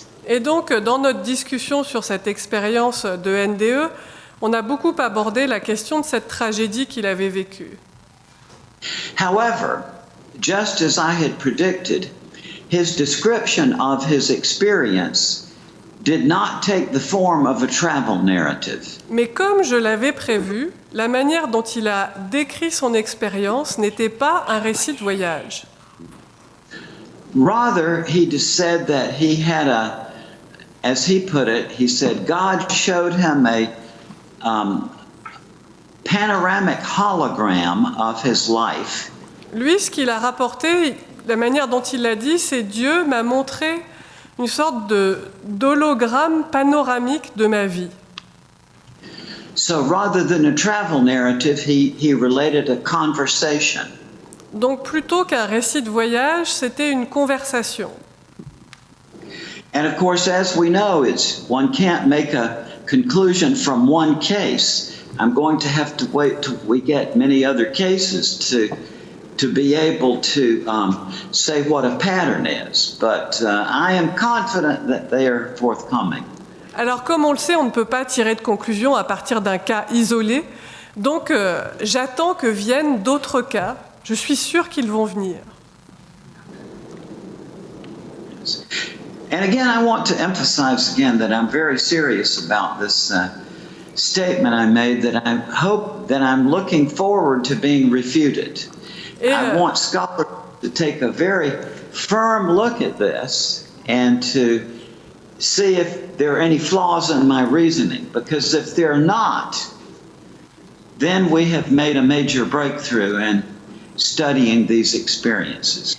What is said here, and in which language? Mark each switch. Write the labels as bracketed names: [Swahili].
[French] Et donc, dans notre discussion sur cette expérience de NDE, on a beaucoup abordé la question de cette tragédie qu'il avait vécue. [English] However, just as I had predicted, his description of his experience did not take the form of a travel narrative. [French] Mais comme je l'avais prévu, la manière dont il a décrit son expérience n'était pas un récit de voyage. [English] Rather, he just said that he had as he put it, he said God showed him a panoramic hologram of his life. [French] Lui, ce qu'il a rapporté, la manière dont il l'a dit, c'est Dieu m'a montré une sorte d'hologramme panoramique de ma vie. [English] So rather than a travel narrative, he related a conversation. [French] Donc plutôt qu'un récit de voyage, c'était une conversation. [English] And of course, as we know, one can't make a conclusion from one case. I'm going to have to wait till we get many other cases to be able to say what a pattern is. But I am confident that they are forthcoming. [French] Alors comme on le sait, on ne peut pas tirer de conclusion à partir d'un cas isolé. Donc j'attends que viennent d'autres cas. Je suis sûre qu'ils vont venir. [English] And again, I want to emphasize again that I'm very serious about this statement I made, that I hope that I'm looking forward to being refuted. I want scholars to take a very firm look at this and to see if there are any flaws in my reasoning, because if there are not, then we have made a major breakthrough in studying these experiences.